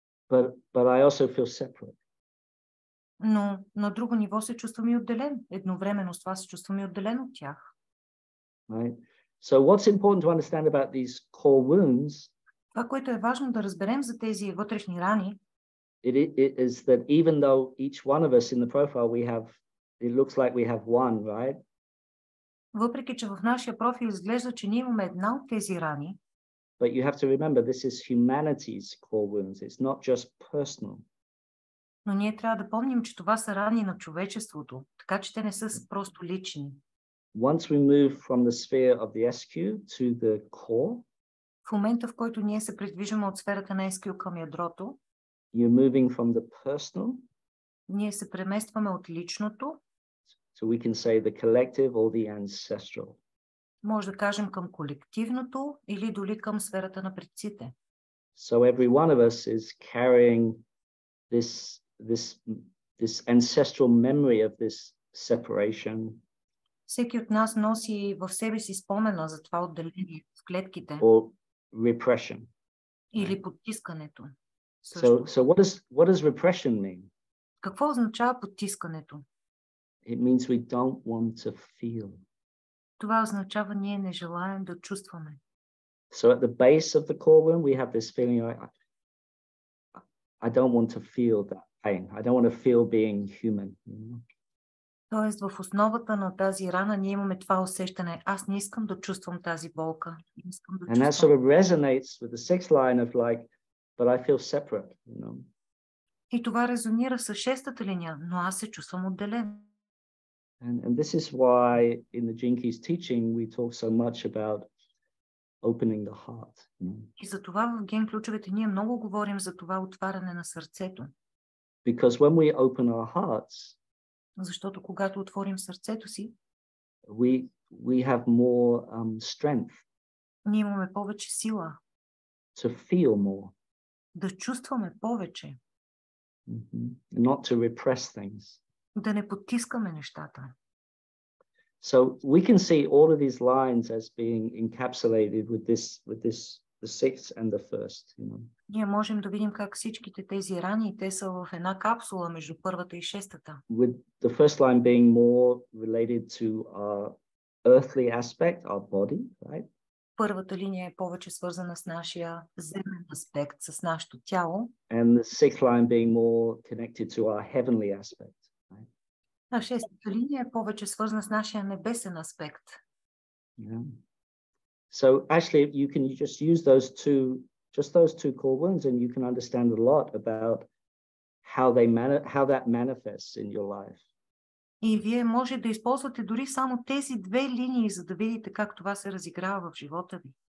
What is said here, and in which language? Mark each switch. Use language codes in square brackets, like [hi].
[en] But I also feel separate. [bg] Но на друго ниво се чувствам и отделен. Едновременно с това се чувствам и отделен от тях. [en] Right? So what's important to understand about these core wounds, [bg] това, което е важно да разберем за тези вътрешни рани, [en] it is that even though each one of us in the profile it looks like we have one, right? [bg] Въпреки че в нашия профил изглежда, че ние имаме една от тези рани, [en] but you have to remember this is humanity's core wounds. It's not just personal. [bg] Но ние трябва да помним, че това са рани на човечеството, така че те не са просто лични. [en] Once we move from the sphere of the SQ to the core, [bg] в момента, в който ние се придвижваме от сферата на SQ към ядрото, [en] you're moving from the personal, [bg] ние се преместваме от личното, [en] so we can say the collective or the ancestral. [bg] Може да кажем към колективното или дори към сферата на предците. [en] So every one of us is carrying this ancestral memory of this separation. [bg] Всеки от нас носи в себе си спомена за това отделение в клетките. [en] Or repression. [bg] Или потискането. [en] So what does repression mean? [bg] Какво означава потискането? [en] It means we don't want to feel. [bg] Това означава ние не желаем да чувстваме. [en] So at the base of the core wound, we have this feeling I don't want to feel that pain. I don't want to feel being human. [bg] Тоест в основата на тази рана ние имаме това усещане. Аз не искам да чувствам тази болка. Искам да [en] and that sort of resonates with the sixth line of like, but I feel separate, you know. [bg] И това резонира с шестата линия, но аз се чувствам отделен. [en] And this is why in the Jinkies teaching we talk so much about opening the heart. [bg] И за това в ген ключовете ние много говорим за това отваряне на сърцето. [en] Because when we open our hearts, [bg] защото когато отворим сърцето си, [en] we have more strength. [bg] Ние имаме повече сила. [en] To feel more. [bg] Да чувстваме повече. [en] Not to repress things. [bg] Да не потискаме нещата. [en] So we can see all of these lines as being encapsulated with the sixth and the first. You know? [bg] Ние можем да видим как всичките тези рани, те са в една капсула между първата и шестата. [en] With the first line being more related to our earthly aspect, our body, right? [bg] Първата линия е повече свързана с нашия земен аспект, с нашето тяло. [en] And the sixth line being more connected to our heavenly aspect. Right? [bg] А шестата линия е повече свързана с нашия небесен аспект. [en] Yeah. So actually you can just use those two core wounds and you can understand a lot about how that manifests in your life. [bg] И вие може да използвате дори само тези две линии, за да видите как това се разиграва в живота ви.